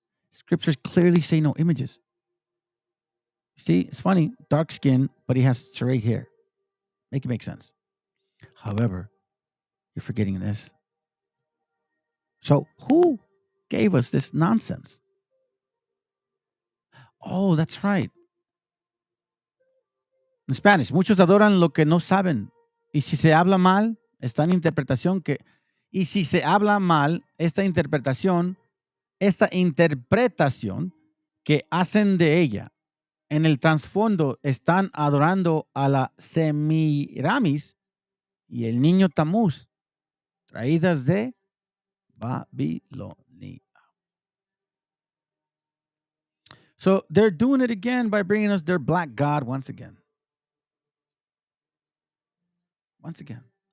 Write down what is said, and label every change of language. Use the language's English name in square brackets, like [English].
[English] Scriptures clearly say no images. See, it's funny, dark skin, but he has straight hair. Make it make sense. However, you're forgetting this. So who gave us this nonsense? Oh, that's right. In Spanish, [Spanish] muchos adoran lo que no saben. Y si se habla mal, está en interpretación que... Y si se habla mal, esta interpretación que hacen de ella, en el trasfondo están adorando a la Semiramis y el niño Tamuz, traídas de Babilonia. [English] So they're doing it again by bringing us their black god once again. Once again.